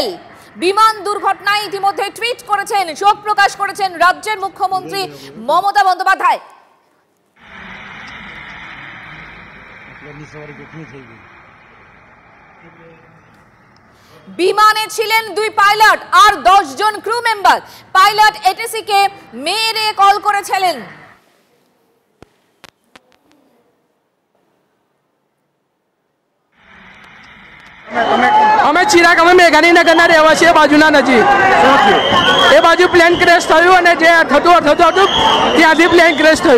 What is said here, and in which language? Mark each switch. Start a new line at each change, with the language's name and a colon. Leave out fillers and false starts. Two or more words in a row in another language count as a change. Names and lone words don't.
Bangla: বিমান দুর্ঘটনায় ইতিমধ্যে টুইট করেছেন, শোক প্রকাশ করেছেন রাজ্যের মুখ্যমন্ত্রী মমতা বন্দ্যোপাধ্যায়। বিমানে ছিলেন 2 পাইলট আর 10 জন ক্রু মেম্বার। পাইলট এটিসি কে মেরে কল করেছিলেন।
Gujarati: અમે ચિરાગ અમે મેઘાણીનગરના રહેવાસીએ બાજુના નજીક એ બાજુ પ્લેન ક્રેશ થયું અને જે થતું ત્યાંથી પ્લેન ક્રેશ થયું.